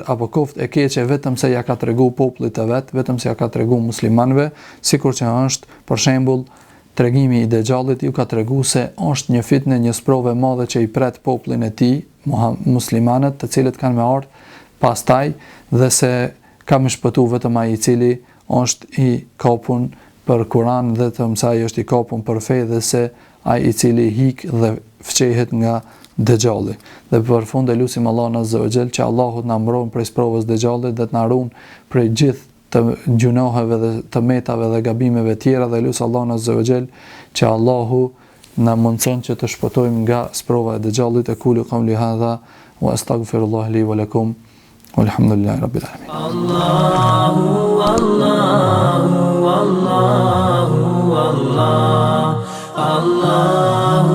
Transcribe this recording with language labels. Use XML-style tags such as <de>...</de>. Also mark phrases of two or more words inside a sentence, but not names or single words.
<sq>apo koft e keqe, vetëm se ja ka tregu popullit të vet, vetëm se ja ka tregu muslimanëve, sikur që është për shembull tregimi i Dejxhallit, ju ka tregu se është një fitnë, një sprovë e madhe që i pret popullin e tij, muslimanët, të cilët kanë me ardhur pastaj, dhe se ka më shpëtuar vetëm ai i cili është i kapur për Kur'an dhe të mësaj është i kapur për fe, dhe se ai i cili hik dhe fqehet nga Dejxhalli. Dhe për fund e lutim Allahun</sq> <ar>عز وجل</ar> <sq>që Allahu na mbron prej sprovës Dejxhallit dhe të na ruan prej gjithë të gjunoheve dhe të metave dhe gabimeve tjera, dhe lutem Allahun</sq> <ar>عز وجل</ar> <sq>që Allahu na mundson që të shpëtojmë nga sprova e Dejxhallit.</sq> <ar>أقول قولي هذا وأستغفر الله لي ولكم والحمد لله رب العالمين. الله الله الله الله الله</ar>